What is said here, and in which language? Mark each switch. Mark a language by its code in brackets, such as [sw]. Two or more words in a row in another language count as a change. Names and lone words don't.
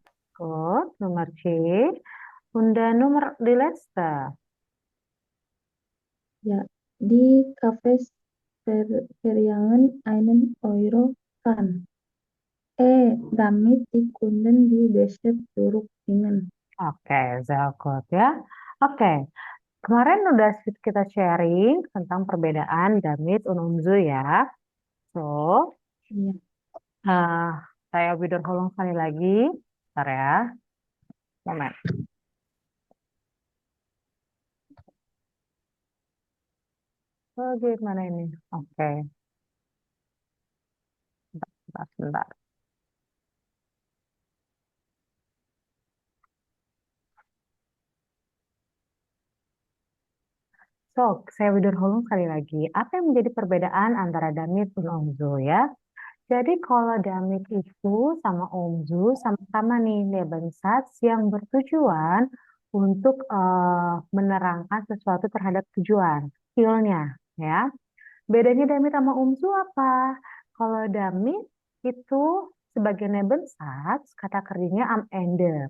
[de] Gut, Nummer C. Und die letzte. Ja, die Cafés verlangen einen Euro kan. Damit die Kunden die Becher zurückbringen. [id] Oke, [de] sehr gut [id] ya. Oke, kemarin udah kita sharing tentang perbedaan [de] damit und umzu [id] ya. So, Iya, eh, saya wiederholung sekali lagi. Bentar ya, moment. Oh, gimana ini? Oke, sebentar. So, saya wiederholung sekali lagi. Apa yang menjadi perbedaan antara [de] damit und umzu [id] ya? Jadi kalau damit itu sama omzu sama-sama nih Nebensatz yang bertujuan untuk menerangkan sesuatu terhadap tujuan, skillnya ya. Bedanya damit sama omzu apa? Kalau damit itu sebagai Nebensatz kata kerjanya [de] am Ende.